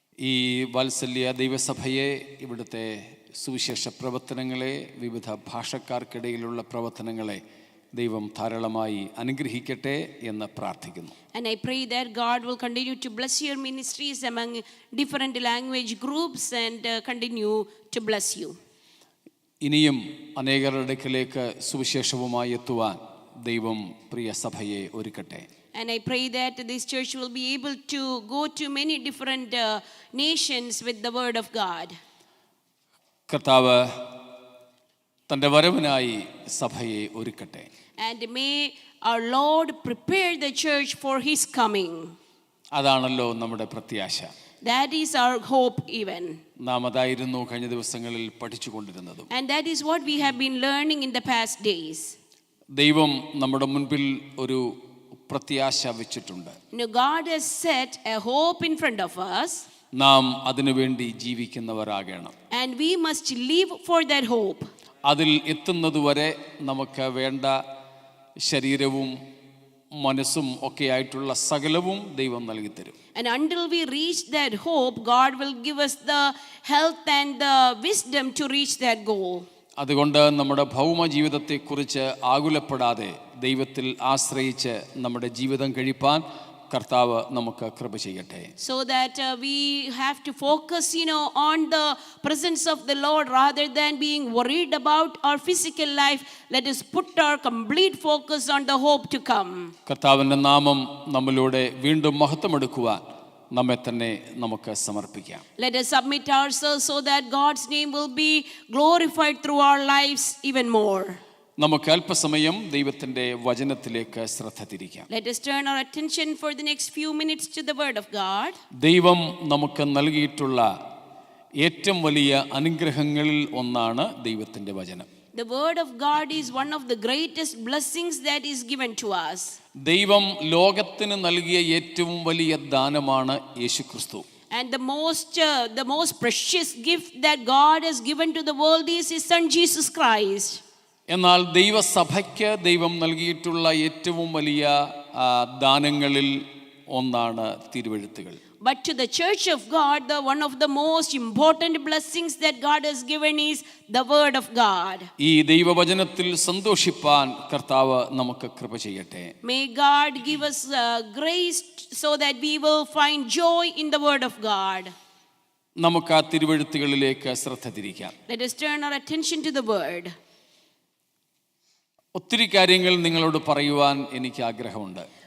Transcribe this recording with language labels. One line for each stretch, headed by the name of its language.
Malayalam: ഈ വാത്സല്യ ദൈവസഭയെ, ഇവിടുത്തെ സുവിശേഷ പ്രവർത്തനങ്ങളെ, വിവിധ ഭാഷക്കാർക്കിടയിലുള്ള പ്രവർത്തനങ്ങളെ ദൈവം ധാരാളമായി അനുഗ്രഹിക്കട്ടെ എന്ന് പ്രാർത്ഥിക്കുന്നു.
English: And I pray that God will continue to bless your ministries among different language groups and continue to bless you.
Malayalam: ഇനിയും അനേകരുടെ അടുക്കലേക്ക് സുവിശേഷവുമായി എത്തുവാൻ ദൈവം പ്രിയ സഭയെ ഒരുക്കട്ടെ.
English: And I pray that this church will be able to go to many different nations with the word of God.
Malayalam: കർത്താവ് തൻ്റെ വരവിനായി സഭയെ ഒരുക്കട്ടെ.
English: And may our Lord prepare the church for his coming.
Malayalam: അതാണല്ലോ നമ്മുടെ പ്രത്യാശ.
English: That is our hope even.
Malayalam: നാം അതായിരുന്നു കഴിഞ്ഞ ദിവസങ്ങളിൽ പഠിച്ചുകൊണ്ടിരുന്നതും.
English: And that is what we have been learning in the past days.
Malayalam: ദൈവം നമ്മുടെ മുൻപിൽ ഒരു പ്രത്യാശ വെച്ചിട്ടുണ്ട്.
English: God has set a hope in front of us.
Malayalam: നാം അതിനുവേണ്ടി ജീവിക്കുന്നവരാകണം.
English: And we must live for that hope.
Malayalam: അതിൽ എത്തുന്നതുവരെ നമുക്ക് വേണ്ട ശരീരവും മനസ്സും ഒക്കെ ആയിട്ടുള്ള സകലവും ദൈവം നൽകി തരും.
English: And until we reach that hope, God will give us the health and the wisdom to reach that goal.
Malayalam: അതുകൊണ്ട് നമ്മുടെ ഭൗമ ജീവിതത്തെക്കുറിച്ച് ആകുലപ്പെടാതെ ദൈവത്തിൽ ആശ്രയിച്ച് നമ്മുടെ ജീവിതം കഴിപ്പാൻ കർത്താവ് നമുക്ക് കൃപ ചെയ്യട്ടെ.
English: So that we have to focus on the presence of the Lord rather than being worried about our physical life. Let us put our complete focus on the hope to come.
Malayalam: കർത്താവിൻ്റെ നാമം നമ്മളിലൂടെ വീണ്ടും മഹത്വമെടുക്കുവാൻ നമ്മെ തന്നെ നമുക്ക് സമർപ്പിക്കാം.
English: Let us submit ourselves so that God's name will be glorified through our lives even more.
Malayalam: നമുക്ക് അല്പസമയം ദൈവത്തിൻ്റെ വചനത്തിലേക്ക് ശ്രദ്ധ തിരിക്കാം.
English: Let us turn our attention for the next few minutes to the word of God.
Malayalam: ദൈവം നമുക്ക് നൽകിയിട്ടുള്ള ഏറ്റവും വലിയ അനുഗ്രഹങ്ങളിൽ ഒന്നാണ് ദൈവത്തിൻ്റെ വചനം.
English: The word of God is one of the greatest blessings that is given to us.
Malayalam: ദൈവം ലോകത്തിന് നൽകിയ ഏറ്റവും വലിയ ദാനമാണ് യേശുക്രിസ്തു.
English: And the most precious gift that God has given to the world is his son Jesus Christ.
Malayalam: എന്നാൽ ദൈവസഭയ്ക്ക് ദൈവം നൽകിയിട്ടുള്ള ഏറ്റവും വലിയ ദാനങ്ങളിൽ ഒന്നാണ് തിരുവെഴുത്തുകൾ.
English: But to the church of God, one of the most important blessings that God has given is the word of God.
Malayalam: ഈ ദൈവവചനത്തിൽ സന്തോഷിപ്പാൻ കർത്താവ് നമുക്ക് കൃപ ചെയ്യട്ടെ.
English: May God give us grace so that we will find joy in the word of God.
Malayalam: നമുക്ക് ആ തിരുവെഴുത്തുകളിലേക്ക് ശ്രദ്ധ തിരിക്കാം.
English: Let us turn our attention to the word.
Malayalam: ഒത്തിരി കാര്യങ്ങൾ നിങ്ങളോട് പറയുവാൻ എനിക്ക് ആഗ്രഹമുണ്ട്.